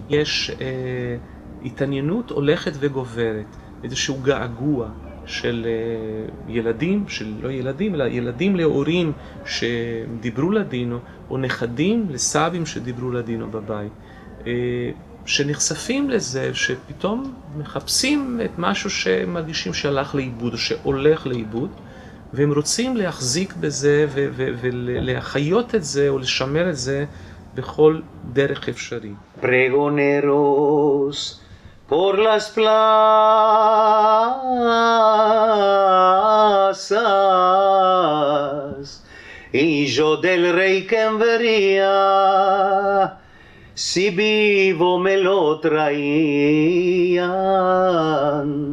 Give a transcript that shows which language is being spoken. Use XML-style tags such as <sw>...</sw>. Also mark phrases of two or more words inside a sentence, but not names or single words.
<he>יש התעניינות הולכת וגוברת, איזשהו געגוע של ילדים, לא ילדים, אלא ילדים להורים שדיברו לדינו, או נכדים לסבים שדיברו לדינו בבית, שנחשפים לזה, שפתאום מחפשים את משהו שמרגישים שהלך לאיבוד, או שהולך לאיבוד, והם רוצים להחזיק בזה ולהחיות את זה, או לשמר את זה בכל דרך אפשרי.</he> <lad>Pregoneros por las plazas, y yo del rey que envería, si vivo me lo traían.</lad>